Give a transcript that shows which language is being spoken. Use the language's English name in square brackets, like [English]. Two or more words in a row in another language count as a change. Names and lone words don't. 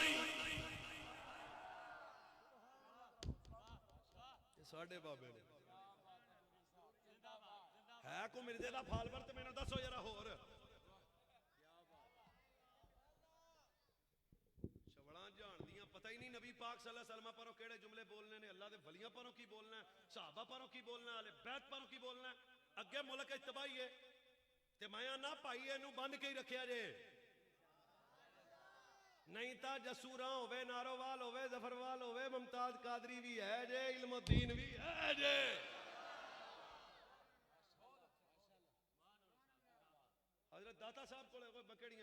[Punjabi] ساڈے بابے نے ہے کو مرزے دا فالور تے مینوں دسو ذرا ہور پتا ہی نہیں نبی پاک [Arabic] صلی اللہ علیہ وسلم [Punjabi] پروں کیہڑے جملے بولنے نے اللہ دے ولیاں پروں کی بولنا ہے صحابہ پروں کی بولنا ہے اہل بیت پروں کی بولنا ہے اگے ملک اچ تباہی ہے تے میں نا بھائی اینوں بند کے ہی رکھیا جے نہیں تاں جسورا ہووے نارووال ہووے ظفروال ہووے ممتاز قادری بھی ہے جے علم‌الدین بھی ہے جے حضرت داتا صاحب کولے کوئی بکھیڑیاں